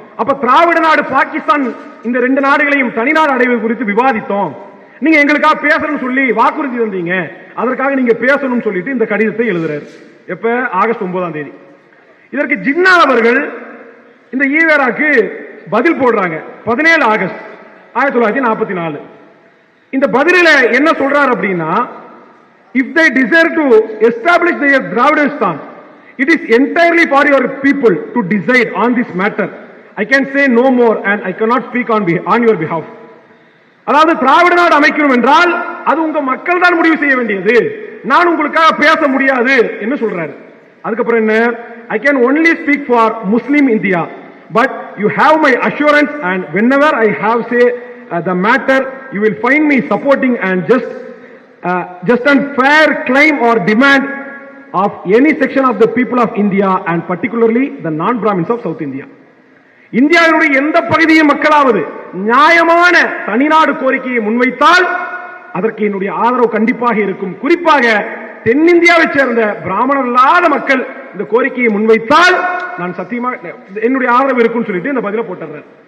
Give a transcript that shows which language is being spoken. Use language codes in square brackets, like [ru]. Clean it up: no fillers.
[ta] அப்ப திராவிட நாடு பாகிஸ்தான் இந்த 2 நாடுகளையும் தனிநாடு அடைவது குறித்து விவாதித்தோம். நீங்க எங்களுக்காக பேசணும்னு சொல்லி வாக்குறுதி தந்தீங்க, அதற்காக நீங்க பேசணும்னு சொல்லிட்டு இந்த கடிதத்தை எழுதுறாரு. எப்ப? ஆகஸ்ட் 9. இதற்கு ஜின்னா அவர்கள் இந்த ஈவேராக்கு பதில் போடுறாங்க 17 ஆகஸ்ட் 1944. இந்த பதிலில் என்ன சொல்றார் அப்படின்னா, [en] if they desire to establish their Dravidistan, it is entirely for your people to decide on this matter. I can say no more and I cannot speak on your behalf. [ta] அதாவது திராவிட நாடு அமைக்கணும் என்றால் அது உங்க மக்கள் தான் முடிவு செய்ய வேண்டியது, நான் உங்களுக்காக பேச முடியாது என்று சொல்றாரு. அதுக்கப்புறம் என்ன, [en] I can only speak for Muslim India, but you have my assurance and whenever I have say the matter, you will find me supporting and just and fair claim or demand of any section of the people of India and particularly the non-Brahmins of South India. [ta] இந்தியாவினுடைய எந்த பகுதியின் மக்களாவது நியாயமான தனிநாடு கோரிக்கையை முன்வைத்தால் அதற்கு என்னுடைய ஆதரவு கண்டிப்பாக இருக்கும். குறிப்பாக தென்னிந்தியாவை சேர்ந்த பிராமணர் இல்லாத மக்கள் இந்த கோரிக்கையை முன்வைத்தால் நான் சத்தியமாக என்னுடைய ஆதரவு இருக்கும் சொல்லிட்டு இந்த பதில போட்டுறார்.